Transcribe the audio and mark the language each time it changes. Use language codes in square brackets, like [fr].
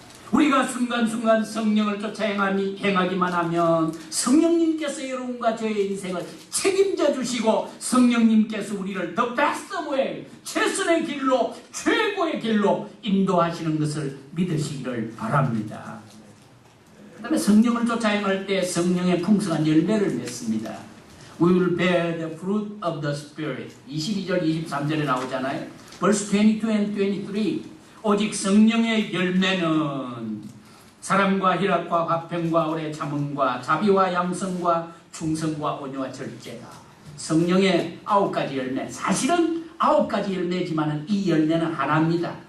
[ko] 우리가 순간순간 성령을 쫓아 행하기만 하면 성령님께서 여러분과 저의 인생을 책임져 주시고 성령님께서 우리를 [en] the best way, [ko] 최선의 길로, 최고의 길로 인도하시는 것을 믿으시기를 바랍니다. 그 다음에 성령을 쫓아 행할 때 성령의 풍성한 열매를 맺습니다. [en] We will bear the fruit of the Spirit. [ko] 22절, 23절에 나오잖아요. [en] Verse 22 and 23. [ko] 오직 성령의 열매는 사랑과 희락과 화평과 오래 참음과 자비와 양성과 충성과 온유와 절제다. 성령의 9가지 열매. 사실은 9가지 열매지만 이 열매는 하나입니다.